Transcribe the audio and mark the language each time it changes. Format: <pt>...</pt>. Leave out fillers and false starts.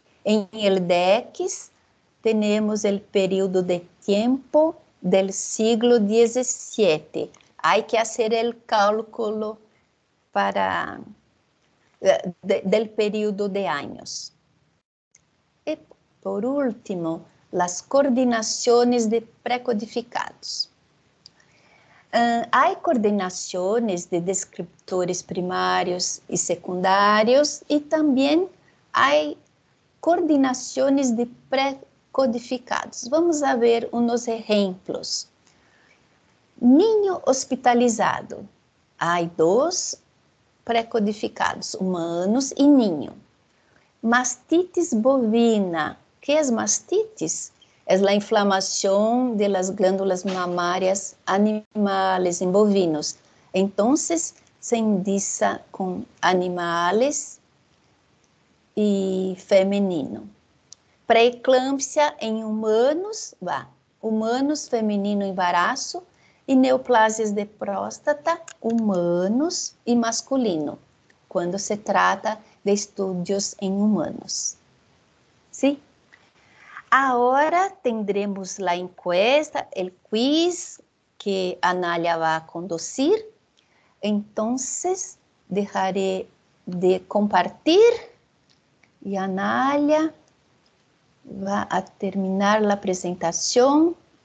<es>En el DEX tenemos el periodo de tiempo del siglo XVII. Hay que hacer el cálculo para del periodo de años. Y por último, las coordinaciones de precodificados.</es> <pt>Há coordenações de descriptores primários e secundários e também há coordenações de pré-codificados.</pt> <es>Vamos a ver</es> <pt>uns exemplos. Ninho hospitalizado. Há dois pré-codificados, humanos e ninho. Mastitis bovina. O que é mastitis? É a inflamação das glândulas mamárias animais em bovinos. Então, se indica com animais e feminino. Pré-eclâmpsia em humanos, humanos, feminino, embaraço, e neoplasias de próstata, humanos e masculino, quando se trata de estudos em humanos. Sim? Agora</pt> <es>tendremos a encuesta,</es> <pt>o quiz, que Anália vai conduzir. Então, deixarei de compartilhar e Anália vai terminar a apresentação.</pt>